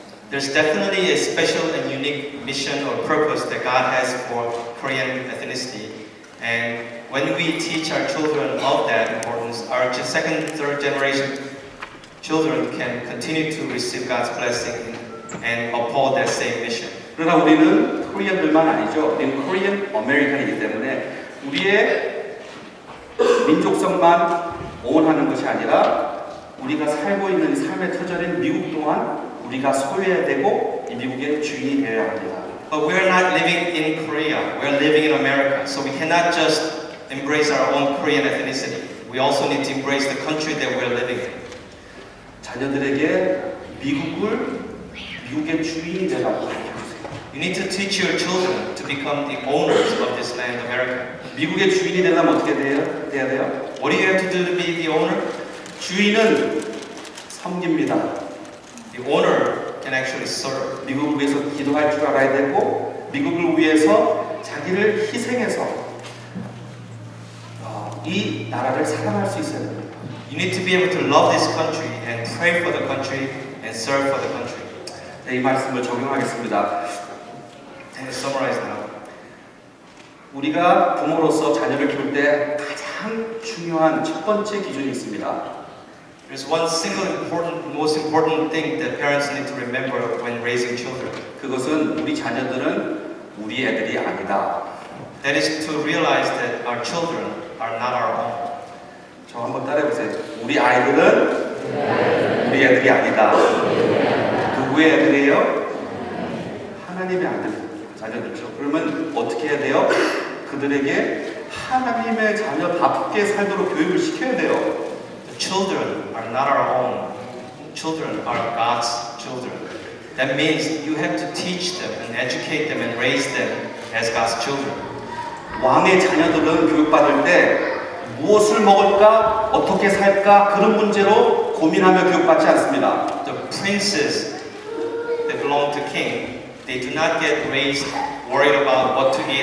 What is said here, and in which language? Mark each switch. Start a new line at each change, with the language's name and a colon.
English: There's definitely a special and unique mission or purpose that God has for Korean ethnicity. And when we teach our children of that importance, our second, third generation children can continue to receive God's blessing and uphold that same mission.
Korean: 그러나 우리는 코리안들만 아니죠. 우리는 코리안 아메리칸이기 때문에 우리의 민족성만 오원하는 것이 아니라 우리가 살고 있는 삶의 터전인 미국 또한 우리가 소유해야 되고 이 미국의 주인이 되어야 합니다.
English: But we're not living in Korea, we're living in America. So we cannot just embrace our own Korean ethnicity. We also need to embrace the country that we're living in.
Korean: 자녀들에게 미국의 주인이 되라고 가르쳐주세요.
English: You need to teach your children to become the owners of this land, America.
Korean: 미국의 주인이 되려면 어떻게 돼야 돼요?
English: What do you have to do to be the owner?
Korean: 주인은 섬깁니다.
English: The owner can actually serve.
Korean: 미국을 위해서 기도할 줄 알아야 되고 미국을 위해서 자기를 희생해서 이 나라를 사랑할 수 있어야 됩니다.
English: You need to be able to love this country and pray for the country and serve for the country.
Korean: 네, 이 말씀을 적용하겠습니다.
English: And to summarize now,
Korean: 우리가 부모로서 자녀를 키울 때 가장 중요한 첫 번째 기준이 있습니다.
English: there's one single most important thing that parents need to remember when raising children.
Korean: 그것은 우리 자녀들은 우리 애들이 아니다.
English: That is to realize that our children are not our own.
Korean: 저 한번 따라해보세요. 우리 아이들은 우리 애들이 아니다. 누구의 애들이에요? 하나님의 아들, 자녀들이죠. 그러면 어떻게 해야 돼요? 그들에게 하나님의 자녀답게 살도록 교육을 시켜야 돼요.
English: The children are not our own. Children are God's children. That means you have to teach them and educate them and raise them as God's children.
Korean: 왕의 자녀들은 교육받을 때 무엇을 먹을까, 어떻게 살까 그런 문제로 고민하며 교육받지 않습니다.
English: The princes that belong to king, they do not get raised worried about what to eat.